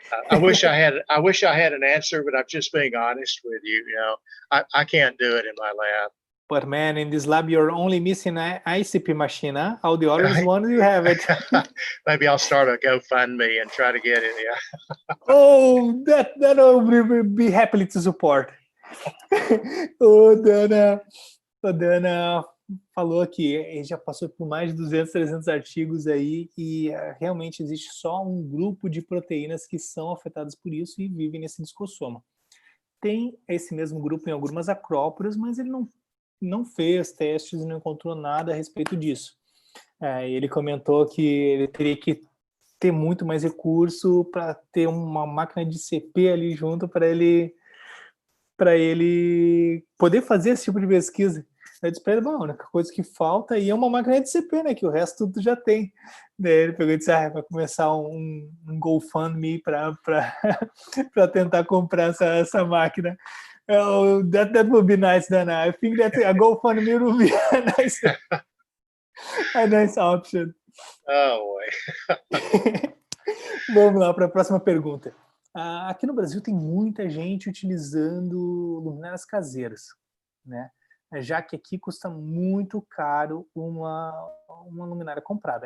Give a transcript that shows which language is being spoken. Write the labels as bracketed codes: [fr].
[en] I wish I had an answer, but I'm just being honest with you. I can't do it in my lab. But man, in this lab, you're only missing an ICP machine, huh? All the others ones, you have it. Maybe I'll start a GoFundMe and try to get it, yeah. Oh, that I will be happily to support. [pt] O Dana falou que ele já passou por mais de 200, 300 artigos aí e realmente existe só um grupo de proteínas que são afetadas por isso e vivem nesse discossoma. Tem esse mesmo grupo em algumas acróporas, mas ele não fez testes e não encontrou nada a respeito disso. Ele comentou que ele teria que ter muito mais recurso para ter uma máquina de CP ali junto para ele poder fazer esse tipo de pesquisa. Eu disse para ele, bom, a única coisa que falta aí é uma máquina de CP, né, que o resto tudo já tem. Daí ele pegou e disse, vai começar um GoFundMe para tentar comprar essa máquina. [en] That would be nice, Dana. I think that a GoFundMe would be a nice option. Oh, boy. [pt] Vamos lá para a próxima pergunta. Aqui no Brasil tem muita gente utilizando luminárias caseiras, né? Já que aqui custa muito caro uma luminária comprada.